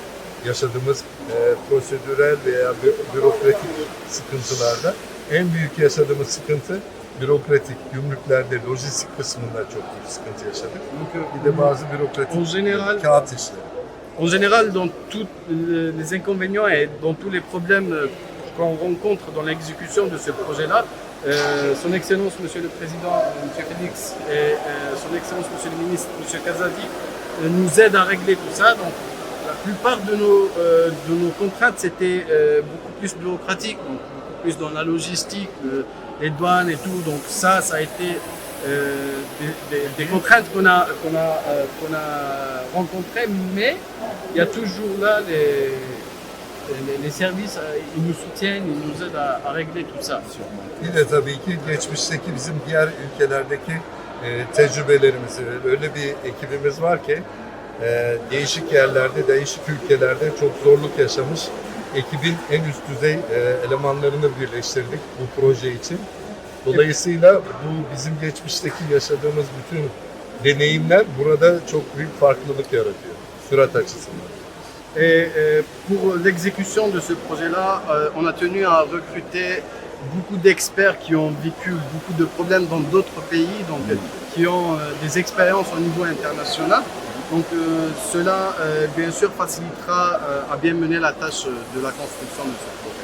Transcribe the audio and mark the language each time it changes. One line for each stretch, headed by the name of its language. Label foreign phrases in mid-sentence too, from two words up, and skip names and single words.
Turkish: Yaşadığımız prosedürel veya bürokratik sıkıntılarda en büyük yaşadığımız sıkıntı bürokratik, gümrüklerde, lojistik kısmında çok büyük sıkıntı yaşadık. Bir de bazı bürokratik kağıt işleri.
French: En général, dans tous les inconvénients et dans tous les problèmes qu'on rencontre dans l'exécution de ce projet-là, Son Excellence Monsieur le Président, Monsieur Félix, et Son Excellence Monsieur le Ministre, Monsieur Casadi, nous aident à régler tout ça. Donc, la plupart de nos contraintes, c'était beaucoup plus bureaucratique, donc beaucoup plus dans la logistique, les douanes et tout. Donc ça a été des contraintes qu'on a rencontrées, mais il y a toujours là les services, ils nous soutiennent, ils nous aident à régler tout ça.
Turkish: Bir de tabii ki geçmişteki bizim diğer ülkelerdeki tecrübelerimizi, öyle bir ekibimiz var ki değişik yerlerde, değişik ülkelerde çok zorluk yaşamış ekibin en üst düzey elemanlarını birleştirdik bu proje için. Dolayısıyla bu bizim geçmişteki yaşadığımız bütün deneyimler burada çok büyük farklılık yaratıyor sürat açısından.
French: Et pour l'exécution de ce projet-là, on a tenu à recruter beaucoup d'experts qui ont vécu beaucoup de problèmes dans d'autres pays, donc qui ont des expériences au niveau international. Donc cela, bien sûr, facilitera à bien mener la tâche de la construction de ce projet.